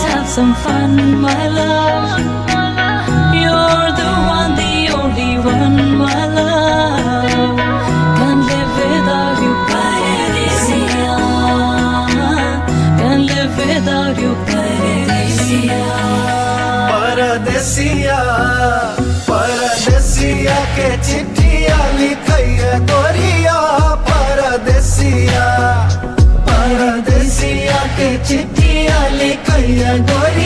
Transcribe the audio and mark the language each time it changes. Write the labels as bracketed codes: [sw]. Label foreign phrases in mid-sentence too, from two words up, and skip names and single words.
[en] some fun, my love. You're the one, the only one, my love. Can't live without you, Paradisia. Can't live without you, Paradisia. [bho] परदेसिया परदेसिया के चिट्ठिया लिखैया गोरिया परदेसिया परदेसिया के चिट्ठिया लिखैया